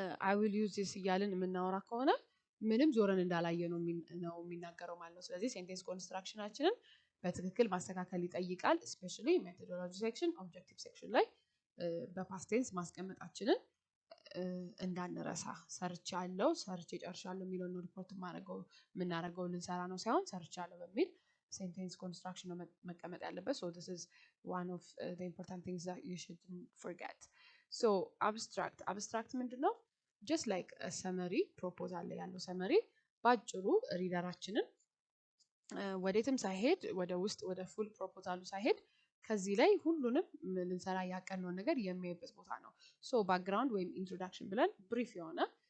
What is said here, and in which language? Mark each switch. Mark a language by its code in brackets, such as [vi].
[en] I will use this [am] እያልን የምናወራ ከሆነ ምንም ዞረን እንዳላየ ነው የሚናገረው ማለት ነው። ስለዚህ ሴንቴንስ ኮንስትራክሽናችንን በትክክል ማስተካከል ይጠይቃል። ስፔሻሊ ሜቶዶሎጂ ሴክሽን ኦብጀክቲቭ ሴክሽን ላይ በፓስት ቴንስ ማስቀመጣችንን እንዳንረሳ። ሰርቻለሁ ጨርሻለሁ የሚለውን ሪፖርት የምናደርገው ልንሰራ ነው ሳይሆን ሰርቻለሁ በሚል ሴንቴንስ ኮንስትራክሽን ነው መቀመጥ ያለበት። [en] so this is one of the important things that you shouldn't forget. [am] so abstract ምንድነው? [en] just like a summary [am] proposal ላይ ያለው ሰመሪ ባጭሩ ሪደራችንን ወዴትም ሳይሄድ ወደ ውስጥ ወደ ፉል ፕሮፖዛሉ ሳይሄድ ከዚህ ላይ ሁሉንም ልንሰራ ያቀነውን ነገር የሚያይበት ቦታ ነው። ሶ ባክግራውንድ ወይም ኢንትሮዳክሽን ብለን ብሪፍ የሆነ